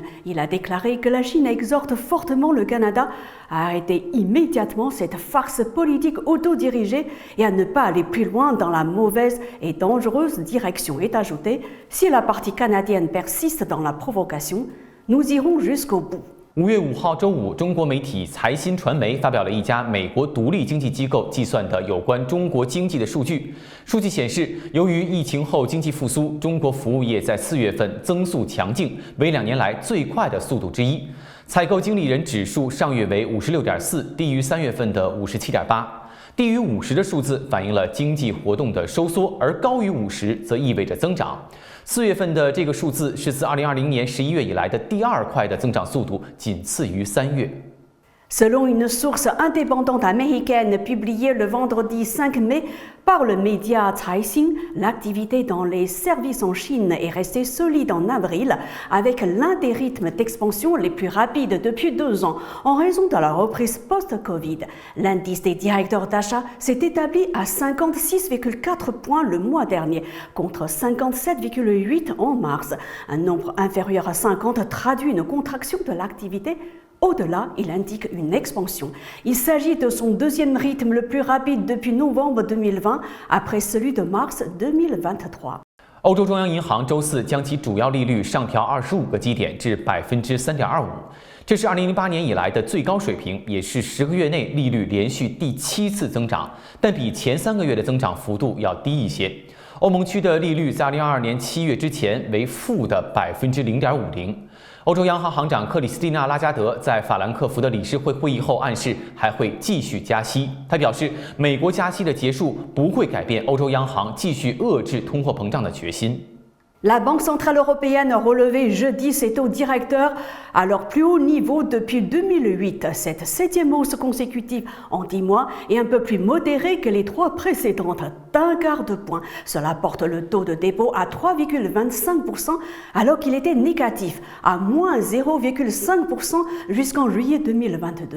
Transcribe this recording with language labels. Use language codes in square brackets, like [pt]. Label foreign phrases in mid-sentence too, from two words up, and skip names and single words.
[fr] Il a déclaré que la Chine exhorte fortement le Canada à arrêter immédiatement cette farce politique autodirigée et à ne pas aller plus loin dans la mauvaise et dangereuse direction. Et ajouté, si la partie canadienne persiste dans la provocation, nous irons jusqu'au bout. [zh] 5月5号周五，中国媒体财新传媒发表了一家美国独立经济机构计算的有关中国经济的数据。数据显示，由于疫情后经济复苏，中国服务业在4月份增速强劲，为2年来最快的速度之一。采购经理人指数上月为56.4，低于3月份的57.8。低于50的数字反映了经济活动的收缩，而高于50则意味着增长。4月份的这个数字是自2020年11月以来的第2快的增长速度，仅次于3月。 [fr] Selon une source indépendante américaine publiée le vendredi 5 mai par le média Caixin, l'activité dans les services en Chine est restée solide en avril, avec l'un des rythmes d'expansion les plus rapides depuis 2 ans, en raison de la reprise post-Covid. L'indice des directeurs d'achat s'est établi à 56,4 points le mois dernier, contre 57,8 en mars. Un nombre inférieur à 50 traduit une contraction de l'activité. Au-delà, il indique une expansion. Il s'agit de son deuxième rythme le plus rapide depuis novembre 2020, après celui de mars 2023. [zh] 欧洲中央银行周四将其主要利率上调25个基点至3.25%，这是2008年以来的最高水平，也是10个月内利率连续第7次增长，但比前3个月的增长幅度要低一些。欧盟区的利率在2022年7月之前为负的0.50%。欧洲央行行长克里斯蒂娜·拉加德在法兰克福的理事会会议后暗示还会继续加息。他表示，美国加息的结束不会改变欧洲央行继续遏制通货膨胀的决心。 [fr] La Banque centrale européenne a relevé jeudi ses taux directeurs à leur plus haut niveau depuis 2008. Cette 7e hausse consécutive en 10 mois est un peu plus modérée que les 3 précédentes, d'1/4 de point. Cela porte le taux de dépôt à 3,25% alors qu'il était négatif, à moins 0,5% jusqu'en juillet 2022.